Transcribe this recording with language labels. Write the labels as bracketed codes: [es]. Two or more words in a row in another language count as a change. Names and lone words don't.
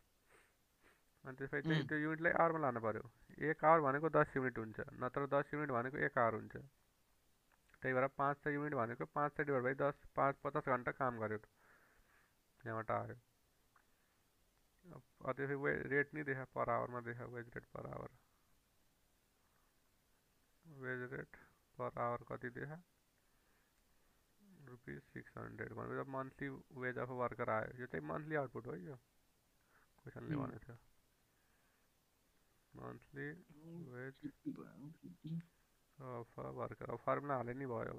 [ne] अनि त्यसपछि चाहिँ त्यो युनिटलाई आवरमा लानु पर्यो। 1 आवर भनेको 10 युनिट हुन्छ नत्र 10 युनिट भनेको 1 आवर हुन्छ। त्यही भएर 500 युनिट भनेको 500 [en] divide by [ne] 10 50 घन्टा काम गर्यो यहाँबाट आयो। त्यसपछि रेट नि देखा पर आवरमा देखा [en] wage rate per hour. wage rate per hour [ne] कति देखा रुपीज 600 भनेको [en] monthly wage of worker [ne] आयो। यो चाहिँ [en] monthly output [ne] हो यो क्वेसनले भनेको थियो [en] monthly wage of worker. [ne] अब फर्मुला हाले नि भयो।